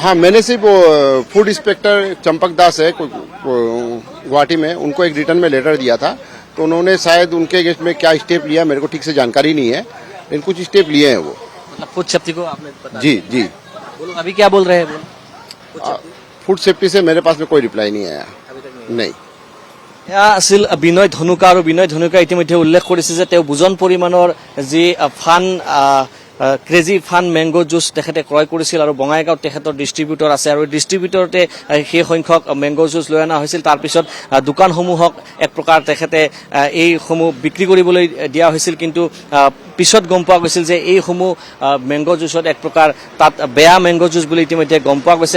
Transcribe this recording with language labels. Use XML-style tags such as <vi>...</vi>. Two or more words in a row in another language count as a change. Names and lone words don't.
<hi>हाँ, मैंने सिर्फ वो</hi> <en>food inspector</en> <hi>चंपक दास है गुवाहाटी में, उनको एक रिटर्न में लेटर दिया था। तो उन्होंने शायद उनके अगेंस्ट में क्या स्टेप लिया मेरे को ठीक से जानकारी नहीं है, लेकिन कुछ स्टेप लिए हैं वो। मतलब</hi> <en>food safety</en> <hi>को आपने बता जी जी। बोलो अभी क्या बोल रहे हैं?</hi> <en>food safety</en> <hi>से मेरे पास में कोई रिप्लाई नहीं आया, नहीं।</hi> <as>এয়া আছিল বিনয় ধনুকা, আৰু বিনয় ধনুকা ইতিমধ্যে উল্লেখ কৰিছে যে তেওঁ বুজন পৰিমাণৰ যি ক্ৰেজি ফান</as> <en>mango juice</en> <as>তেখেতে ক্ৰয় কৰিছিল, আৰু বঙাইগাঁৱত তেখেতৰ ডিষ্ট্ৰিবিউটৰ আছে, আৰু ডিষ্ট্ৰিবিউটৰতে সেই সংখ্যক মেংগো জুচ লৈ অনা হৈছিল। তাৰপিছত দোকানসমূহক এক প্ৰকাৰ তেখেতে এইসমূহ বিক্ৰী কৰিবলৈ দিয়া হৈছিল, কিন্তু পিছত গম পোৱা গৈছিল যে এইসমূহ</as> <en>mango juice</en> <as>এক প্ৰকাৰ তাত বেয়া</as> <en>mango juice</en> <as>বুলি ইতিমধ্যে গম পোৱা গৈছে।</as>